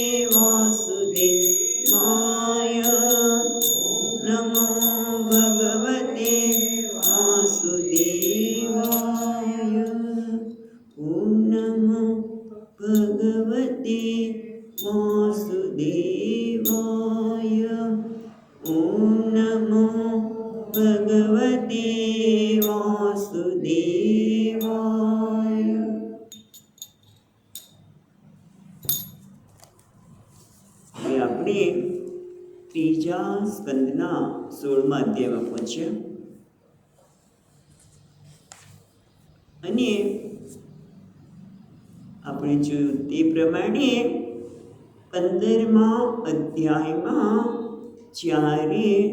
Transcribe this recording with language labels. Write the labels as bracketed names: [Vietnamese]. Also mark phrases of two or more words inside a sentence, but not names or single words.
[Sanskrit] वासुदेवाय नमो भगवते वासुदेवाय ॐ नमो भगवते वासुदेवाय ॐ नमो भगवते वासुदेवाय। [Gujarati] હવે આપણે ત્રીજા સ્કંદના 16મા અધ્યાયમાં પહોંચ્યા અને આપણે જોયું તે પ્રમાણે 15મા અધ્યાયમાં જ્યારે